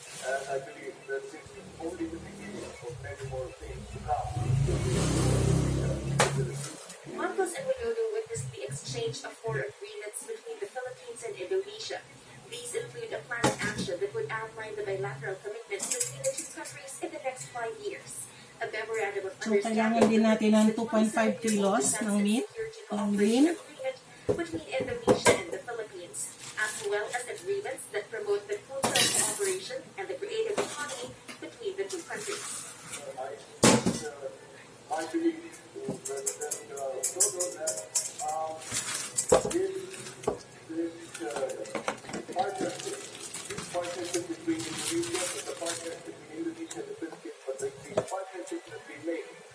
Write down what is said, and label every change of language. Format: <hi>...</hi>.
<en>And I believe that this is only the beginning of many more things to come. Marcos and Widodo witnessed the exchange of four agreements between the Philippines and Indonesia. These include a plan of action that would outline the bilateral commitments between the two countries in the next 5 years. A memorandum of</en> <tl>So, kailangan din natin ng 2.5 kilos ng meat, ng lean.</tl> <en>between Indonesia and the Philippines, as well as agreements that promote the cultural cooperation and the creative economy between the two countries. I believe, President Widodo, that this partnership between Indonesia and the partnership between Indonesia and the Philippines, but these partnerships that we make</en>